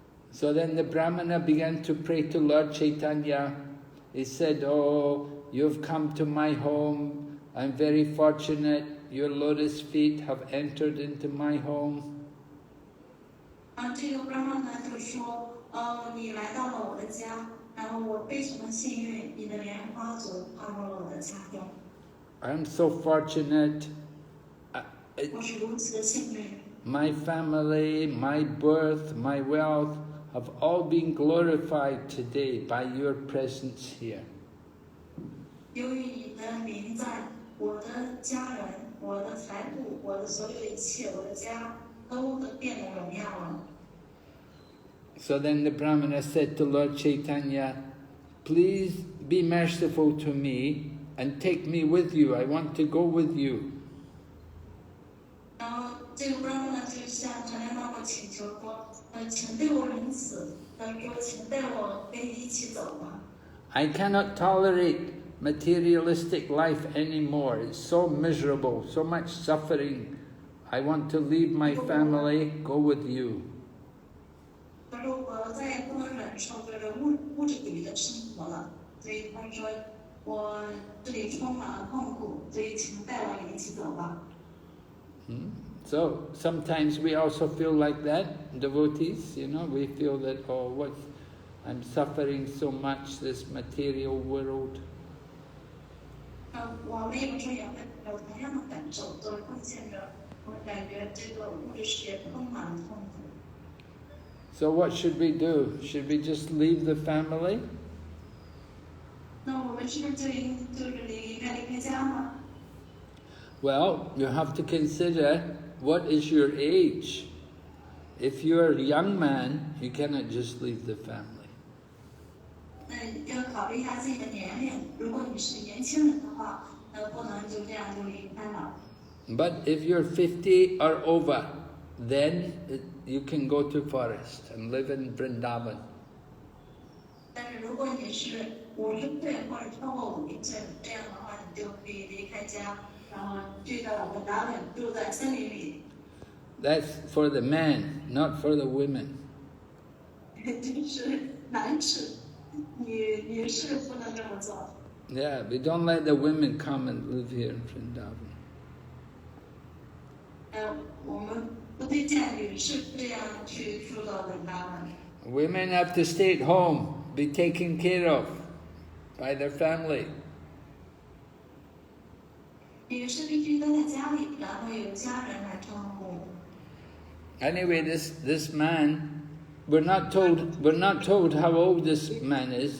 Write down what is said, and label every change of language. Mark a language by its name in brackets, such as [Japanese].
[English] So then the Brahmana began to pray to Lord Caitanya. He said, "Oh, you've come to my home. I'm very fortunate. Your lotus feet have entered into my home." [Chinese] 这个 Brahman 呢就说，你来到了我的家，然后我非常的幸运，你的莲花足踏入了我的家中。 [English] I'm so fortunate. [Chinese] 我是如此的幸运。 [English] My family, my birth, my wealth have all been glorified today by your presence here. [Chinese] 由于你的临在，我的家人、我的财富、我的所有的一切、我的家都变得荣耀了。 [English] So then the Brahmana said to Lord Caitanya, "Please be merciful to me and take me with you. I want to go with you." [Chinese] 然后这个 Brahman 就向长良妈妈请求说，请对我仁慈，说请带我跟你一起走吧。 [English] I cannot tolerate materialistic life anymore. It's so miserable, so much suffering. I want to leave my family, go with you. [Chinese] 他说我再也不能忍受这个物质主义的生活了，所以他说我这里充满了痛苦，所以请带我一起走吧。 [English] So sometimes we also feel like that, devotees, we feel that, oh, I'm suffering so much, this material world. [Chinese] 我们有时候也会有同样的感受，作为奉献者，我感觉这个物质世界充满了痛苦。 [English] So what should we do? Should we just leave the family? [Chinese] 那我们是不是就是离开家吗？ [English] Well, you have to consider what is your age. If you're a young man, you cannot just leave the family. [Chinese] 要考虑一下自己的年龄。如果你是年轻人的话，不能就这样就离开了。 [English] But if you're 50 or over, then you can go to forest and live in Vrindavan. [Chinese] 但是如果你是50岁或者超过50岁，这样的话，你就可以离开家，然后去到Vrindavan，住在森林里。 [English] That's for the men, not for the women. [Chinese] 这是男士，女士不能这么做。 [English] Yeah, we don't let the women come and live here in Vrindavan. [Chinese] 我们不推荐女士这样去住到Vrindavan。 [English] Women have to stay at home, be taken care of by their family. [Chinese] 女士必须待在家里，然后有家人来照顾。 [English] Anyway, this man, we're not told how old this man is.